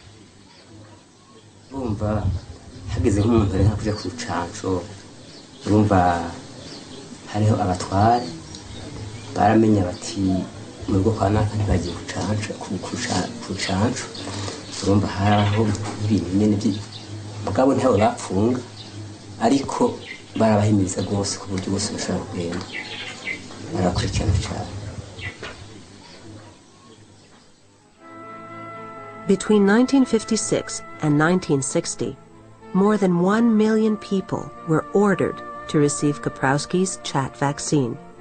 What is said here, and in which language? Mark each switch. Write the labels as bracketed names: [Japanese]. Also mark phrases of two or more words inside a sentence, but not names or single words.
[Rundi] urumva hageze nk'umuntu ari kuja ku rucanco urumva hariho abatware baramenya bati mu rugo kwa naka ntibagiye ku rucanco urumva haraho ibintu nyene mugabo ntabo bapfunga ariko barabahimiriza rwose ku buryo bose bashobora kugenda. [English] Between 1956 and 1960, more than 1 million people were ordered to receive Kaprowski's chat vaccine.